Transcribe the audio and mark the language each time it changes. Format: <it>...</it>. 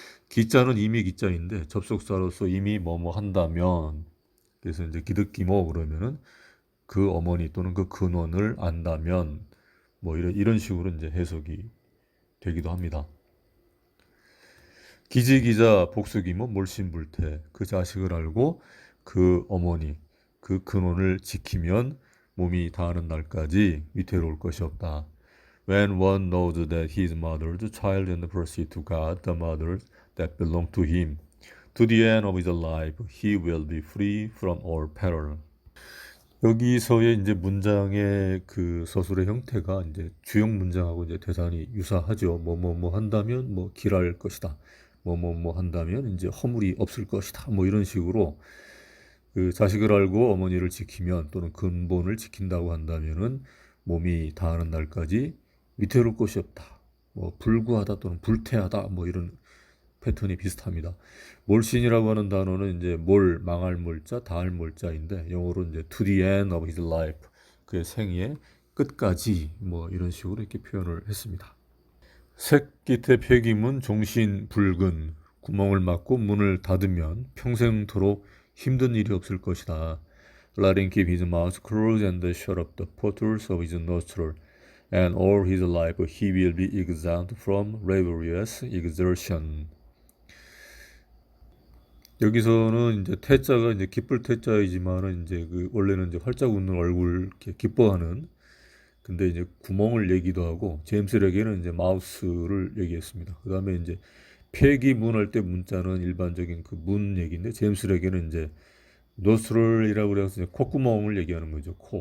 <ko>기자는 이미 기자인데 접속사로서 이미 뭐뭐 한다면 그래서 이제 기득기모 그러면은 그 어머니 또는 그 근원을 안다면 뭐 이런 식으로 이제 해석이 되기도 합니다. 기지기자 복수기모 몰신불태 그 자식을 알고 그 어머니 그 근원을 지키면 몸이 다하는 날까지 위태로울 것이 없다.</ko> <en>When one knows that his mother's child and proceed to God, the mothers that belong to him, to the end of his life, he will be free from all peril.</en> <ko>여기서의 이제 문장의 그 서술의 형태가 이제 주역 문장하고 이제 대단히 유사하죠. 뭐뭐뭐 한다면 뭐 길할 것이다. 뭐뭐뭐 한다면 이제 허물이 없을 것이다. 뭐 이런 식으로 그 자식을 알고 어머니를 지키면 또는 근본을 지킨다고 한다면은 몸이 다하는 날까지 위태로울 것이 없다. 뭐 불구하다 또는 불태하다 뭐 이런 패턴이 비슷합니다. 몰신이라고 하는 단어는 이제 몰 망할 몰자, 다할 몰자인데 영어로 이제</ko> <en>to the end of his life</en> <ko>그의 생의 끝까지 뭐 이런 식으로 이렇게 표현을 했습니다. 새끼태 폐기문 종신 불근 구멍을 막고 문을 닫으면 평생토록 힘든 일이 없을 것이다.</ko> <en>Let him keep his mouth closed and shut up the portals of his nostril. and all his life he will be exempt from laborious exertion.</en> <ko>여기서는 이제 태자가 이제 기쁠 태자이지만은 이제 그 원래는 이제 활짝 웃는 얼굴 이렇게 기뻐하는, 근데 이제 구멍을 얘기도 하고 제임스에게는 이제 마우스를 얘기했습니다. 그 다음에 이제 폐기문 할 때 문자는 일반적인 그 문 얘기인데 제임스에게는 이제 노스트럴이라고 그래서 이제 콧구멍을 얘기하는 거죠.</ko>